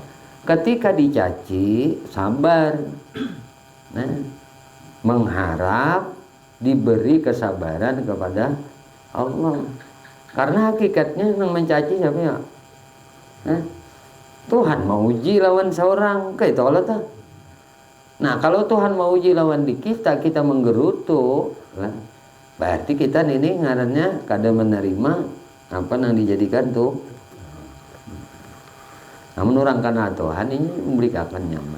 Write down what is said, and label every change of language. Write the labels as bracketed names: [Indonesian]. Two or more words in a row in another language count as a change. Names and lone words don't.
[Indonesian] Ketika dicaci, sabar, mengharap diberi kesabaran kepada Allah, karena hakikatnya yang mencaci siapa ya? [Banjar] Tuhan mau uji lawan seorang, kayak itu Allah tuh. Nah kalau Tuhan mau uji lawan di kita menggerutu, berarti kita ini ngarannya kada menerima apa yang dijadikan tuh. Namun orang kenal Tuhan ini memberikan nyaman.